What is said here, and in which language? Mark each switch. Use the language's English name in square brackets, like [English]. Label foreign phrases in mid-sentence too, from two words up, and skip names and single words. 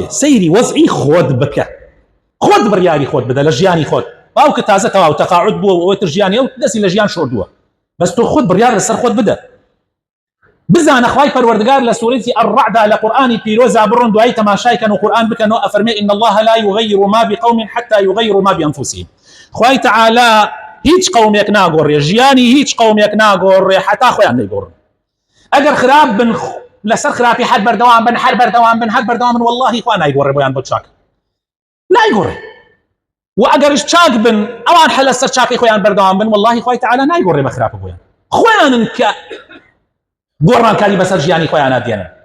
[Central Kurdish] سەیری وەزعی خۆت بکە، خۆت بڕیاری خۆت بدە لە ژیانی خۆت. باوکت تازە تەواو تەقاعود بووە و ئەوەی تر ژیانی ئەو دەستی لە ژیان شۆردووە، بەس تۆ خۆت بڕیار لەسەر خۆت بدە. بزانە خوای پەروەردگار لە سوورەتی الرعدا لە قورئانی پیرۆزا بڕۆن دوایی تەماشایکەن و قورئان بکەنەوە ئەفەرمێ [Arabic] إن الله لا يغير ما بقوم حتى يغيروا ما بأنفسهم. [Central Kurdish] خوای تەعالا هیچ قومێک ناگۆڕێ، ژیانی هیچ قومێک ناگۆڕێ حتا خۆیان نەیگۆڕن. ئەگەر خراپ بن لەسەر خراپی هەر بەردەوام بن، هەر بەردەوام بن واللهی خوا نایگۆڕێ بۆیان بۆ چاک نایگۆڕێ. و ئەگەرش چاک بن ئەوان هەر لەسەر چاکی خۆیان بەردەوام بن واللهی خوای تەعالا نایگۆڕێ بە خراپە بۆیان، خۆیانن کە گۆڕانکاری بەسەر ژیانی خۆیان نادێنن.